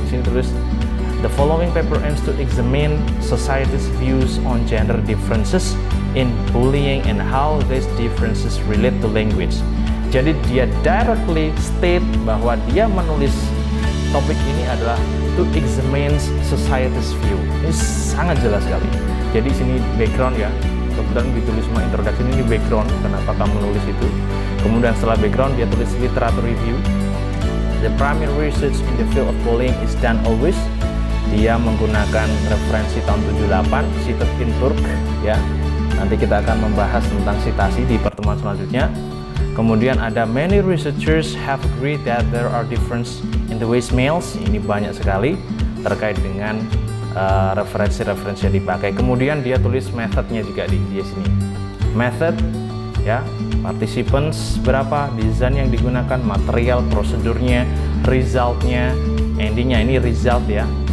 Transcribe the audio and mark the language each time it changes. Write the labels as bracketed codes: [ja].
[id] Di sini tulis [en] the following paper aims to examine society's views on gender differences in bullying and how these differences relate to language. [id] Jadi dia [en] directly state [id] bahwa dia menulis topik ini adalah [en] to examine society's view. [id] Ini sangat jelas sekali. Jadi sini background ya, kebetulan ditulis semua introduction, ini background kenapa kamu nulis itu. Kemudian setelah background dia tulis literature review. [en] The primary research in the field of bullying is done always. [id] Dia menggunakan referensi tahun 78, cited in Turk ya. Nanti kita akan membahas tentang citasi di pertemuan selanjutnya. Kemudian ada [en] many researchers have agreed that there are difference in the ways males. [id] Ini banyak sekali terkait dengan referensi-referensi yang dipakai. Kemudian dia tulis methodnya juga di sini. Method ya, participants berapa, desain yang digunakan, material, prosedurnya, resultnya, endingnya ini result ya.